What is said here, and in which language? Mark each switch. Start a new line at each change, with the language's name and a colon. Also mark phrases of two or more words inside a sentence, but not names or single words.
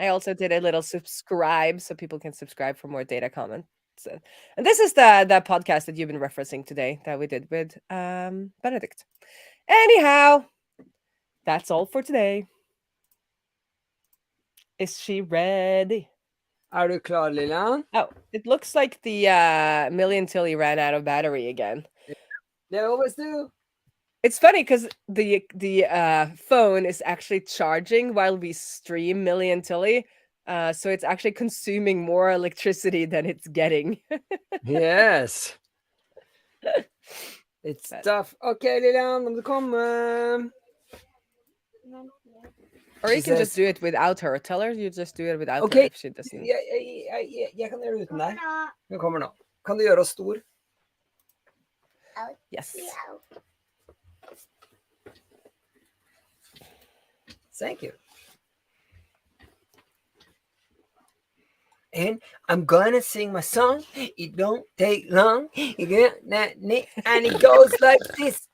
English: I also did a little subscribe so people can subscribe for more data comments. And this is the podcast that you've been referencing today that we did with Benedict. Anyhow, that's all for today. Is she ready?
Norwegian: Are du klar, Lilian?
English: Oh, it looks like the Million Tilly ran out of battery again. They always do. It's funny because the phone is actually charging while we stream Million Tilly. So it's actually consuming more electricity than it's getting. Yes. It's tough.
Norwegian: Okay, Lilian, om du kommer.
English: Or you can just do it without her. Tell her you just do it without her Okay. if she doesn't.
Norwegian: Jeg kan gjøre det uten deg. Hun kommer nå. Kan du gjøre oss stor?
English: Yes. Thank you. And I'm gonna sing my song. It don't take long. And it goes like this.